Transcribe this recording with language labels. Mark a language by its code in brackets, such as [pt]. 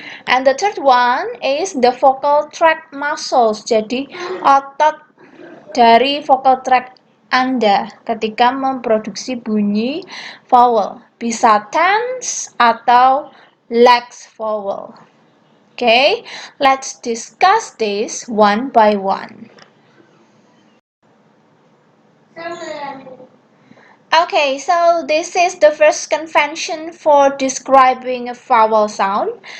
[en] And the third one is the vocal tract muscles. [id] Jadi otot dari vocal tract Anda ketika memproduksi bunyi vowel. Bisa tense atau lax vowel. [en] Okay, let's discuss this one by one. Okay, so this is the first convention for describing a vowel sound.